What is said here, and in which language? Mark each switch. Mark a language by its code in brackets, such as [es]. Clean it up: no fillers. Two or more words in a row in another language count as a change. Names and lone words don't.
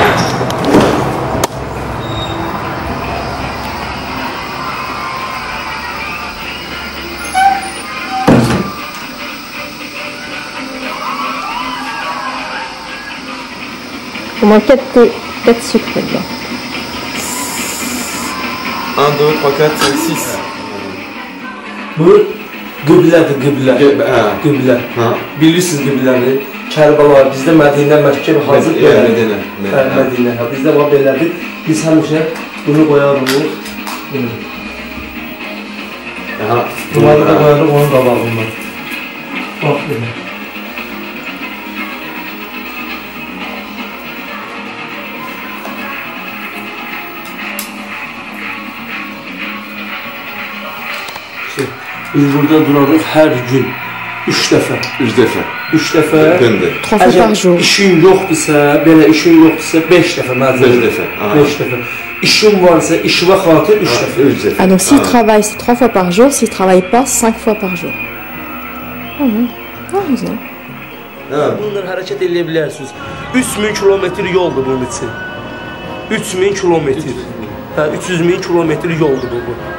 [fr] Au moins 4 sucres dedans. 1, 2, 3, 4, 5, 6. [az] Bu qiblə. Bilirsiniz qiblələri. Kərbəla bizdə Mədinə, Məkkə hazır belədir. Mədinə. Bizdə var belədir. Biz həmişə bunu qoyarıq. Bunları da qoyarıq onun qabağından. Bax belə. Biz burada durarıq hər gün 3 dəfə. 3 dəfə. 3 dəfə. Depende. [fr] 3 fois par jour. [az] İşin yoxdursa, belə işin yoxdursa 5 dəfə məzəl. 5 dəfə. 5 dəfə. İşin varsa, işinə xatir 3 dəfə. 3 dəfə. [fr] Ah donc s'il travaille c'est 3 fois par jour, s'il ne travaille pas 5 fois par jour. [az] Güzel. Bunlar hərəkət edə bilərsiniz. 3000 kilometr yoldur bunun üçün. 3000 kilometr. 300.000 kilometr yoldur bu.